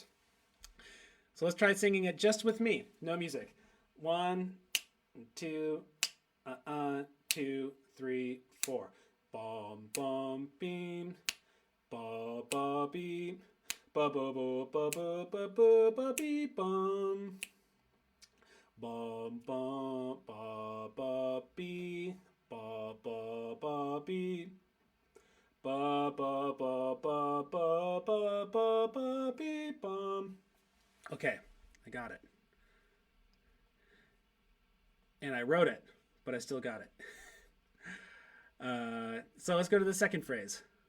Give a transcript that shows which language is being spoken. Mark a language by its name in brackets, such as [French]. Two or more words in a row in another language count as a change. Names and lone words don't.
[English] So let's try singing it just with me, no music. 1, 2, 2, 3, 4. Bum bum beam, ba ba beam, ba ba ba ba ba ba ba ba beep bum. Bum bum ba ba bee, ba ba ba bee. Ba ba ba ba ba ba ba ba beep bum. Okay, I got it. And I wrote it, but I still got it. So let's go to the second phrase.